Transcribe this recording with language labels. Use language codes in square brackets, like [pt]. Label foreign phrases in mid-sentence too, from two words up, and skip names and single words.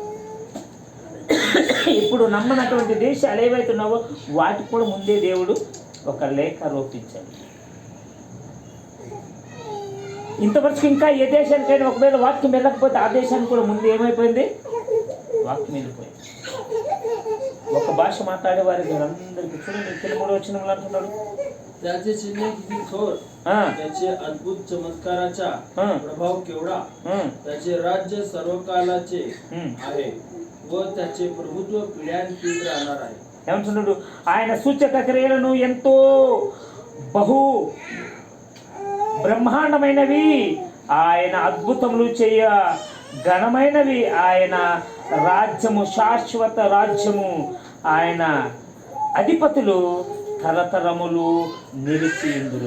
[te] ఇప్పుడు నమ్మనటువంటి దేశాలు ఏవైతే ఉన్నావో వాటికి కూడా ముందే దేవుడు ఒక లేఖ రూపించాడు. ఇంతవరకు ఇంకా ఏ దేశానికైనా ఒకవేళ వాక్యం వెళ్ళకపోతే ఆ దేశానికి కూడా ముందు ఏమైపోయింది, వాక్యం వెళ్ళిపోయింది. ఒక భాష మాట్లాడే వారికి అందరికీ చూడండి, 3వ వచనంలో అంటున్నాడు, [mr] त्याचे चिन्ह किती थोर, त्याचे अद्भुत चमत्काराचा प्रभाव केवढा, त्याचे राज्य सर्वकालाचे आहे व त्याचे प्रभुत्व पिढ्यानपिढी राहणार आहे. [te] ఏమంటున్నాడు? ఆయన సూచక క్రియలను ఎంతో బహు బ్రహ్మాండమైనవి, ఆయన అద్భుతములు చేయ ఘనమైనవి, ఆయన రాజ్యము శాశ్వత రాజ్యము, ఆయన అధిపతులు తరతరములు నిలిచి ఉందురు.